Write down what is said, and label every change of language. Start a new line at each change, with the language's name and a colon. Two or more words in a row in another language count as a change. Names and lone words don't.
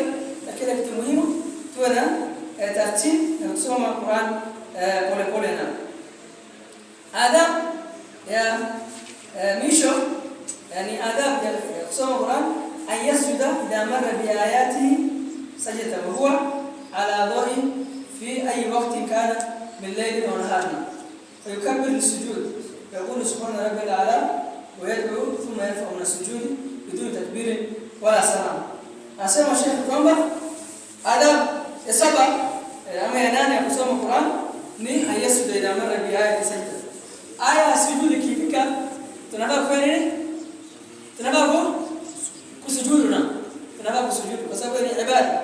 Swahili: Lakini kitu muhimu tuwe na taratibu na kusoma Qur'an pole pole. Na adab ya misho, yani adab ya kusoma Qur'an,
Arabic: أن يسجد إذا مر بآياته سجدة وهو على ذه في أي وقت كان من ليل أو نهار، فيكبر للسجود يقول سبحان ربي الأعلى ويدعو ثم يرفع من السجود بدون تكبير ولا سلام. أسمع الشيخ
Swahili: kwamba adab ya saba ama ya nane ya kusoma Qur'an ni
Arabic: يسجد إلى مر بآية سجدة.
Swahili: Aya sujudu ikifika tunafaa kufanya nini? Tunafaa kusujudu kwa sababu ni ibada.